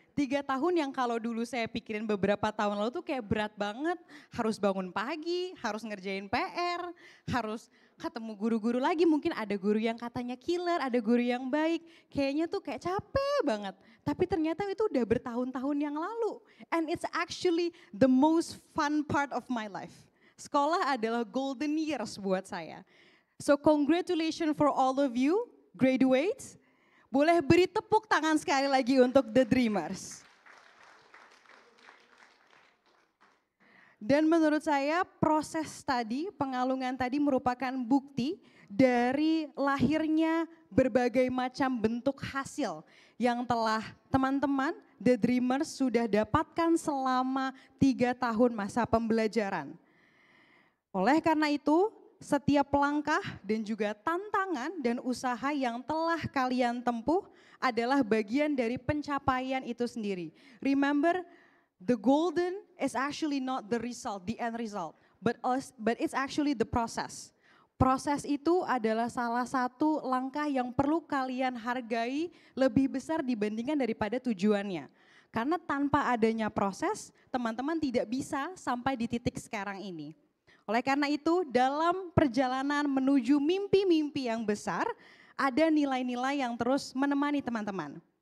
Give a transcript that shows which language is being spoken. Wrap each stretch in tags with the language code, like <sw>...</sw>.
<id>3 tahun yang kalau dulu saya pikirin beberapa tahun lalu tuh kayak berat banget. Harus bangun pagi, harus ngerjain PR, harus ketemu guru-guru lagi. Mungkin ada guru yang katanya killer, ada guru yang baik. Kayaknya tuh kayak capek banget. Tapi ternyata itu udah bertahun-tahun yang lalu.</id> <en>And it's actually the most fun part of my life.</en> <id>Sekolah adalah</id> <en>golden years</en> <id>buat saya.</id> <en>So congratulations for all of you, graduates.</en> <id>Boleh beri tepuk tangan sekali lagi untuk The Dreamers. Dan menurut saya proses tadi, pengalungan tadi merupakan bukti dari lahirnya berbagai macam bentuk hasil yang telah teman-teman The Dreamers sudah dapatkan selama 3 tahun masa pembelajaran. Oleh karena itu, setiap langkah dan juga tantangan dan usaha yang telah kalian tempuh adalah bagian dari pencapaian itu sendiri.</id> <en>Remember, the golden is actually not the result, the end result, but it's actually the process.</en> <id>Proses itu adalah salah satu langkah yang perlu kalian hargai lebih besar dibandingkan daripada tujuannya. Karena tanpa adanya proses, teman-teman tidak bisa sampai di titik sekarang ini. Oleh karena itu, dalam perjalanan menuju mimpi-mimpi yang besar, ada nilai-nilai yang terus menemani teman-teman.</id>